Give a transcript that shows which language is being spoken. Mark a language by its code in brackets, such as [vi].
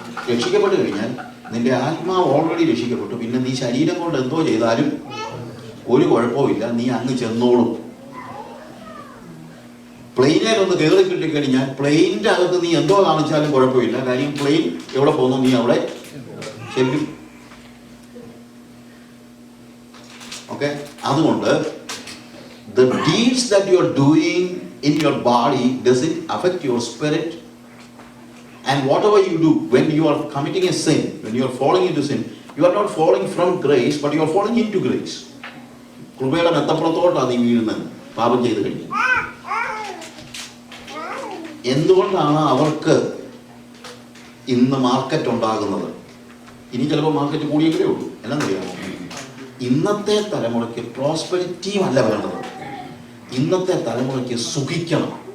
[ml] രക്ഷിക്കപ്പെട്ടു കഴിഞ്ഞാൽ നിന്റെ ആത്മാവ് ഓൾറെഡി രക്ഷിക്കപ്പെട്ടു, പിന്നെ നീ ശരീരം കൊണ്ട് എന്തോ ചെയ്താലും ഒരു കുഴപ്പമില്ല, നീ അങ്ങ് ചെന്നോളും. പ്ലെയിനിൽ ഒന്ന് കയറി കിട്ടിക്കഴിഞ്ഞാൽ പ്ലെയിനിന്റെ അകത്ത് നീ എന്തോ കാണിച്ചാലും കുഴപ്പമില്ല, കാര്യം പ്ലെയിൻ എവിടെ പോകുന്നു നീ അവിടെ ചെല്ലും. ഓക്കെ, അതുകൊണ്ട് [en] the deeds that you are doing in your body, does it affect your spirit? And whatever you do when you are committing a sin, when you are falling into sin, you are not falling from grace, but you are falling into grace. [ml] കൃപയുടെ മെത്തപ്പുറത്തോട്ടാണ് നീ വീഴുന്നത് പാപം ചെയ്ത് കഴിഞ്ഞു. എന്തുകൊണ്ടാണ് അവർക്ക് ഇന്ന് market ഉണ്ടാകുന്നത്? ഇനി ചിലപ്പോൾ മാർക്കറ്റ് കൂടിയേ ഉള്ളൂ. എല്ലാം അറിയാമോ? ഇന്നത്തെ തലമുറയ്ക്ക് പ്രോസ്പെരിറ്റിയും അല്ല വേണ്ടത്, ഇന്നത്തെ തലമുറയ്ക്ക് സുഖിക്കണം.